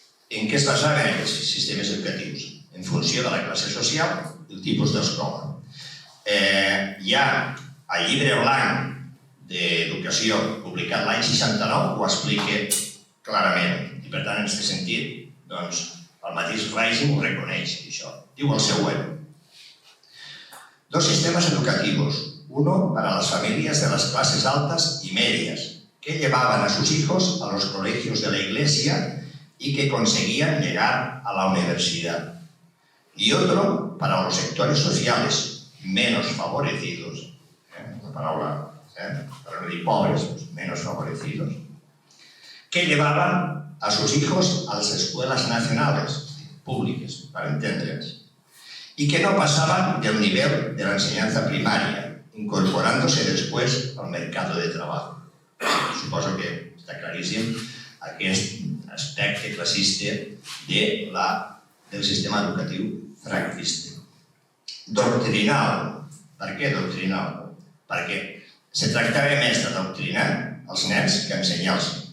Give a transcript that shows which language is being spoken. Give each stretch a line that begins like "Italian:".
Catalan: En què es basaven aquests sistemes educatius? En funció de la classe social i el tipus d'escola. Hi ha el llibre blanc d'educació publicat l'any 69 ho explica clarament i per tant en aquest sentit el mateix règim ho reconeix això. Diu el següent:
Spanish: dos sistemas educativos, uno para las familias de las clases altas y medias que llevaban a sus hijos a los colegios de la iglesia y que conseguían llegar a la universidad, y otro para los sectores sociales menos favorecidos, la palabra para no decir pobres, menos favorecidos, que llevaban a sus hijos a las escuelas nacionales, públicas, para entendernos, y que no pasaban del nivel de la enseñanza primaria, incorporándose después al mercado de trabajo.
Catalan: Suposo que està claríssim aquest aspecte classista del sistema educatiu franquista. Doctrinal. Per què doctrinal? Perquè se tractava més de doctrinar els nens que ensenyar-los.